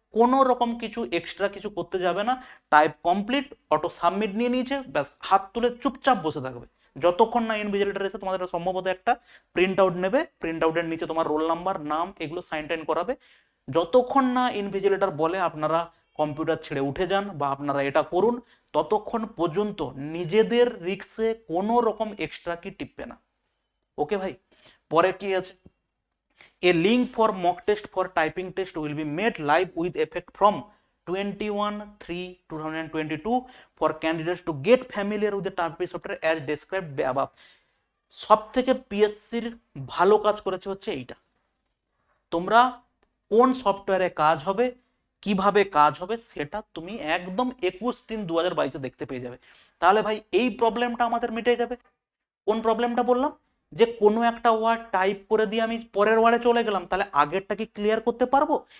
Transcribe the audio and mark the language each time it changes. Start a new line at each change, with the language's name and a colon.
Bangla: কোনো রকম কিছু এক্সট্রা কিছু করতে যাবে না, টাইপ কমপ্লিট, অটো সাবমিট নিয়ে নিয়েছে, ব্যাস হাত তুলে চুপচাপ বসে থাকবে যতক্ষণ না ইনভিজিলেটর এসে তোমাদের সম্ভবত একটা প্রিন্ট আউট নেবে, প্রিন্ট আউটের নিচে তোমার রোল নাম্বার, নাম এগুলো সাইন টাইন করাবে। যতক্ষণ না ইনভিজিলেটর বলে আপনারা কম্পিউটার ছেড়ে উঠে যান বা আপনারা এটা করুন, ততক্ষণ পর্যন্ত নিজেদের রিস্কে কোনো রকম এক্সট্রা কি টিপবে না। ওকে ভাই? পরে কি আছে,
English: a link for mock test for typing test will be made live with effect from 21/3/2022 for candidates to get familiar with the typing software as described above।
Bangla: সব থেকে পিএসসির ভালো কাজ করেছে হচ্ছে এইটা। তোমরা কোন সফটওয়্যারে কাজ হবে, কিভাবে কাজ হবে, সেটা তুমি একদম 21/3/2022 দেখতে পেয়ে যাবে। তাহলে ভাই এই প্রবলেমটা আমাদের মিটে যাবে। কোন প্রবলেমটা বললাম, যে কোনো একটা ওয়ার্ড টাইপ করে দিয়ে আমি পরের ওয়ার্ডে চলে গেলাম, তাহলে আগেরটা কি ক্লিয়ার করতে পারবো?